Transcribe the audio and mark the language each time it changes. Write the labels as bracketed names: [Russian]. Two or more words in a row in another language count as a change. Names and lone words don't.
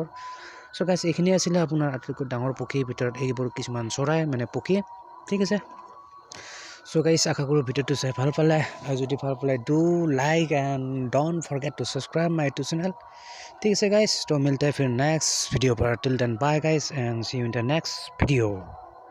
[Assamese] চ' গাইছ এইখিনি আছিলে আপোনাৰ আটাইতকৈ ডাঙৰ পক্ষীৰ ভিতৰত এইবোৰ কিছুমান চৰাই মানে পক্ষী ঠিক আছে. চ' গাইছ আশা কৰোঁ ভিডিঅ'টো চাই ভাল পালে আৰু যদি ভাল পালে [English] do like and don't forget to subscribe my YouTube channel [Assamese] ঠিক আছে গাইছ. [Hindi] तो मिलते फिर नेक्स्ट वीडियो पर [English] till then bye guys and see you in the next video.